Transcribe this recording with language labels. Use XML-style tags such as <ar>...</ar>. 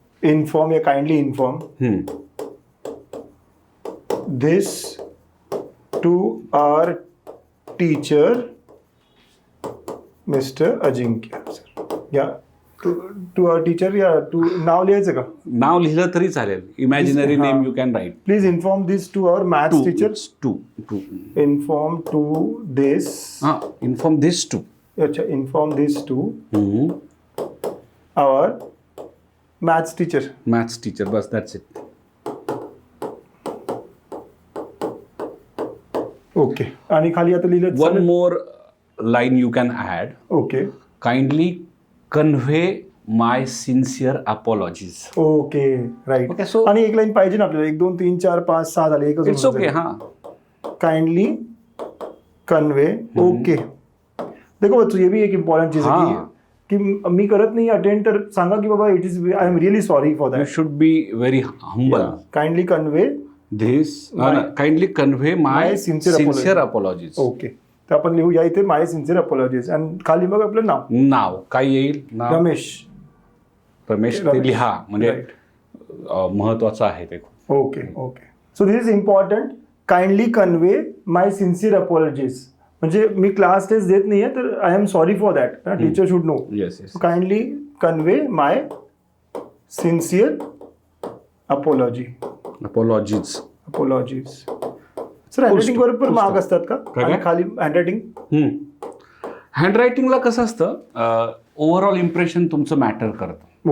<en>Inform या kindly inform this to our teacher mister Ajinkya sir.</en> <mr>या to our teacher या to नाव लिहायचं का. नाव लिहिलं तरी चालेल. इमॅजिनरी हां.</mr> <en>Name you can write. Please inform this to our maths teacher. To. Inform to this. हां. Inform this to. अच्छा, inform this to our maths teacher. Maths teacher. बस that's it.</en> <mr>Okay, आणि खाली आता लिहिलं</mr> <en>One more line you can add. Okay. Kindly convey my sincere apologies. Okay, right. Okay, so-</en> <mr>आणि एक line पाहिजे ना आपल्याला. 1 2 3 4 5 6 झाले. एकच</mr> <en>It's okay. हां. Kindly convey.</en> <hi>ओके, देखो बच्चों, ये भी एक इम्पॉर्टंट चीज है हाँ.</hi> <mr>कि मी करत नाही अटेंड, तर सांगा की बाबा</mr> <en>It is, I am really sorry for you that. Should be very humble. Kindly convey. This. Kindly convey my My sincere sincere apologies.</en> <mr>Okay, तर आपण लिहूया इथे माय सिन्सिअर अपॉलॉजीज आणि खाली मग आपलं नाव. नाव काय येईल. नाव रमेश. रमेश. ते रमेश. लिहा, म्हणजे</mr> <en>Right.</en> <mr>महत्वाचं आहे ते.</mr> <en>Okay. So this is important. Kindly convey my sincere apologies. म्हणजे मी class test देत नाहीये, तर I am sorry for that. Teacher should know. Yes. Yes. Kindly convey my sincere apologies.</en> <mr>Sir, handwriting बरोबर</mr> <en>full</en> <mr>मार्क</mr> <en>stop.</en> <mr>असतात का. काय? आणि खाली हँडरायटिंग. हँडरायटिंगला कसं असतं, ओव्हरऑल इम्प्रेशन तुमचं मॅटर करतं.</mr>